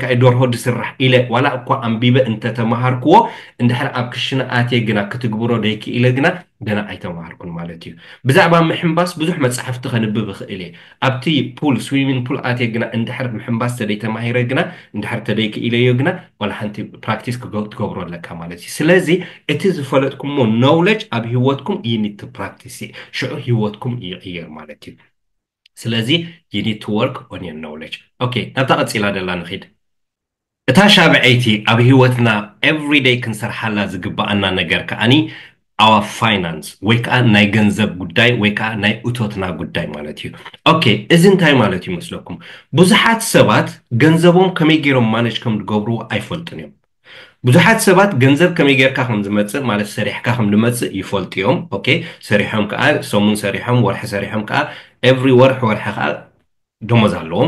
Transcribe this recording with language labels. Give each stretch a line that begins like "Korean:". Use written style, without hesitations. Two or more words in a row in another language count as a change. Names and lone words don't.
Tigrinya: ደርሆ ድስራሕ ኢለ ዋላ እኳ ኣንቢበ እንተተምሃርክዎ እንድሕር ኣብ ክሽነ ኣትየ ግና ክትግብሮ ደይክኢለ ግና ገና ኣይተምሃርኩን ማለት እዩ ብዛዕባ ምሕምባስ ብዙሕ መፅሓፍቲ ከንብብ ይኽእል እየ ኣብቲ
English: pool swimming pool
Tigrinya: ኣትየ ግና እንድሕር ምሕምባስ ተደይ ተማሂረ ግና እንድሕር ተደይክኢለዮ ግና ዋላ ሓንቲ ፕራክቲስ ክትገብሮ ኣለካ ማለት እዩ ስለዚ እቲ ዝፈለጥኩሞ ኖውሌጅ ኣብ ሂወትኩም
English: you need to practice
Tigrinya: ሽዑ ሂወትኩም ይቕየር ማለት እዩ ስለዚ
English: you need to work on your knowledge
Tigrinya: ኦኬ ናብታ ቀፂላ ደላ ንኸይድ እታ ሻብዐይቲ ኣብ ሂወትና
English: every day
Tigrinya: ክንሰርሓላ ዝግባአና ነገር ከዓኒ
English: our finance
Tigrinya: ወይ ከዓ ናይ ገንዘብ ጉዳይ ወይ ከዓ ናይ እቶትና ጉዳይ ማለት እዩ ኦኬ እዚ እንታይ ማለት ይመስለኩም ብዙሓት ሰባት ገንዘቦም ከመይ ገይሮም ማኔጅ ከም ዝገብሩ ኣይፈልጡን እዮም ብዙሓት ሰባት ገንዘብ ከመይ ጌርካ ከም ዝመፅእ ማለት ሰሪሕካ ከም ዝመፅእ ይፈልጡ እዮም ኦኬ ሰሪሖም ከዓ ሰሙን ሰሪሖም ወርሒ ሰሪሖም ከዓ ኤቭሪ ወርሒ ከዓ ደሞዝ ኣለዎም